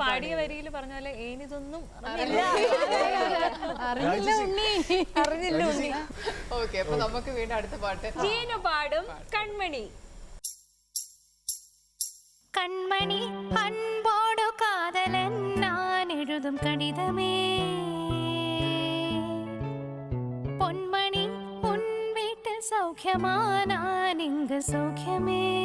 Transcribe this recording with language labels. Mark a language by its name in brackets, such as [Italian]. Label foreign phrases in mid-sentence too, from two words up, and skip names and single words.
[Malayalam] പാടിയ വരിയിൽ പറഞ്ഞ പോലെ ഏനിതൊന്നും അറിഞ്ഞില്ല ഉണ്ണി. ഓക്കെ, അപ്പൊ നമുക്ക് വീണ്ടും അടുത്ത പാട്ട്. ജീനു പാടും കൺമണി. [Tamil] கண்மணி அன்போடு காதலன் நான் எழுதும் கடிதமே பொன்மணி உன் வீட்டில் சௌக்கியமா நான் இங்கு சௌக்கியமே